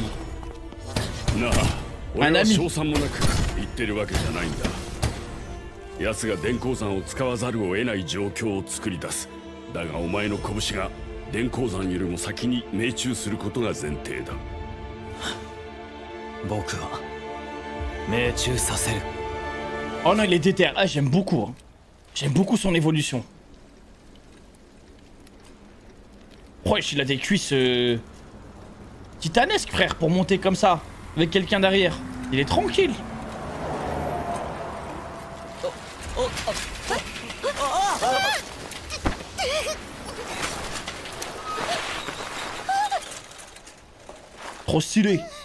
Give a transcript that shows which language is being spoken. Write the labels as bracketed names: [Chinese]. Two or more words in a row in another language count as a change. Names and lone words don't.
[Japanese] なあ、俺は賞賛もなく言ってるわけじゃないんだ。奴が電光山を使わざるを得ない状況を作り出す。だがお前の拳が電光山よりも先に命中することが前提だ。僕は命中させる。 [French] Oh non, il est déter. Ah, j'aime beaucoup. Hein. J'aime beaucoup son évolution. Wesh, il a des cuisses titanesques, frère, pour monter comme ça, avec quelqu'un derrière. Il est tranquille. Trop stylé.